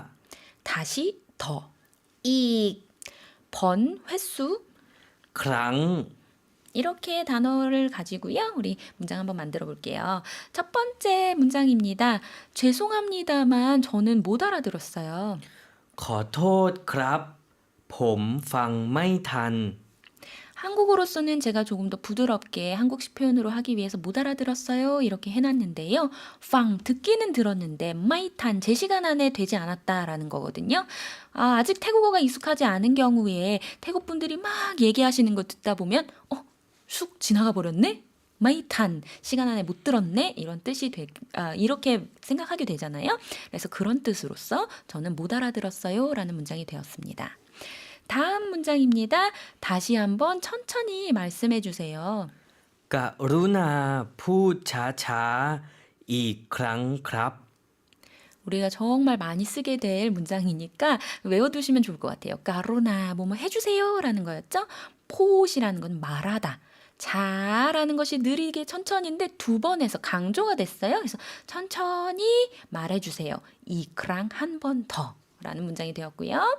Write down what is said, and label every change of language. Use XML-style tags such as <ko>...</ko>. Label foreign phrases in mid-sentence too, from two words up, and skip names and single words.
<ko>다시 더,</ko> <th>อีก</th> <ko>번, 횟수</ko> <th>ครั้ง</th> <ko>이렇게 단어를 가지고요. 우리 문장 한번 만들어 볼게요. 첫 번째 문장입니다. 죄송합니다만 저는 못 알아들었어요.</ko> <th>ขอโทษครับ ผมฟังไม่ทัน</th> <ko>한국어로서는 제가 조금 더 부드럽게 한국식 표현으로 하기 위해서 못 알아들었어요. 이렇게 해놨는데요. 팡, 듣기는 들었는데 마이탄, 제 시간 안에 되지 않았다라는 거거든요. 아직 태국어가 익숙하지 않은 경우에 태국 분들이 막 얘기하시는 거 듣다 보면 쑥 지나가 버렸네? 마이탄, 시간 안에 못 들었네? 이런 뜻이 이렇게 생각하게 되잖아요. 그래서 그런 뜻으로서 저는 못 알아들었어요. 라는 문장이 되었습니다. 다음 문장입니다. 다시 한번 천천히 말씀해 주세요.</ko> <th>กรุณาพูดช้าๆอีกครั้งครับ</th> <ko>우리가 정말 많이 쓰게 될 문장이니까 외워두시면 좋을 것 같아요. 까로나 뭐뭐 해주세요 라는 거였죠. 포시라는 건 말하다. 자라는 것이 느리게 천천히인데 2번 해서 강조가 됐어요. 그래서 천천히 말해주세요. 이크랑 한 번 더 라는 문장이 되었고요.</ko>